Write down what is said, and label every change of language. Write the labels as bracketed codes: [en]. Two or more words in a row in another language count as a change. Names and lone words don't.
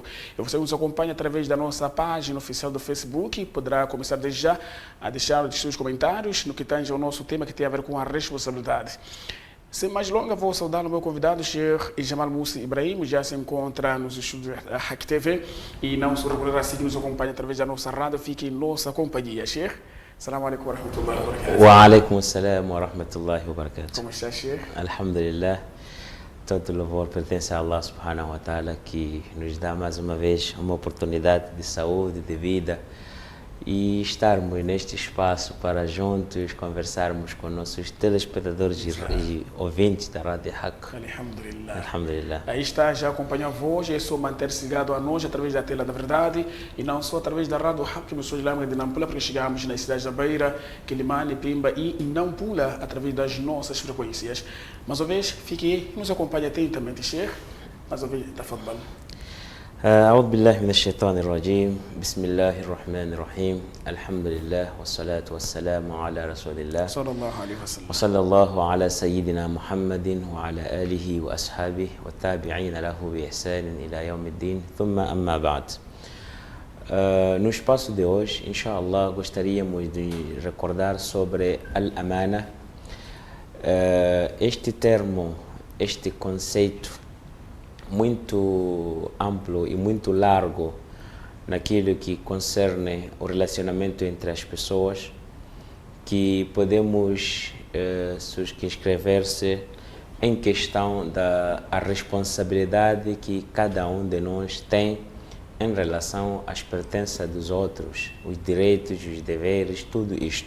[pt] E você nos acompanha através da nossa página oficial do Facebook, poderá começar desde já a deixar os seus comentários no que tange ao nosso tema que tem a ver com a responsabilidade. Sem mais longa, vou saudar o meu convidado, Sheikh Jamal Musa Ibrahim, já se encontra nos estúdios da Hack TV e não só recordar assim que nos acompanha através da nossa rádio, fique em nossa companhia. [ar] Sheikh, السلام عليكم ورحمة الله وبركاته. وعليكم السلام ورحمة الله وبركاته. [pt] Como está, Sheikh? Alhamdulillah, todo louvor pertence a Allah [ar] سبحانه وتعالى, [pt] que nos dá mais uma vez uma oportunidade de saúde, de vida e estarmos neste espaço para juntos conversarmos com nossos telespectadores e ouvintes da Rádio Haq. Alhamdulillah. Alhamdulillah. Aí está, já acompanha a voz, é só manter-se ligado a nós através da tela da verdade e não só através da Rádio Haq, que sou de Lama de Nampula, porque chegamos nas cidades da Beira, Quilimane, Pimba e Nampula através das nossas frequências. Mais uma vez, fique aí e nos acompanhe atentamente, Sheikh. Mais uma vez, tafadhal. [ar] أعوذ بالله من الشيطان الرجيم بسم الله الرحمن الرحيم الحمد لله والصلاة والسلام على رسول الله صلى الله عليه وسلم. وصلى الله على سيدنا محمد وعلى آله وأصحابه والتابعين له بإحسان إلى يوم الدين ثم أما بعد. [pt] No espaço de hoje, inshallah, gostaríamos de recordar sobre al-amana. Este termo, este conceito muito amplo e muito largo naquilo que concerne o relacionamento entre as pessoas, que podemos subscrever-se em questão da responsabilidade que cada um de nós tem em relação às pertenças dos outros, os direitos, os deveres, tudo isto.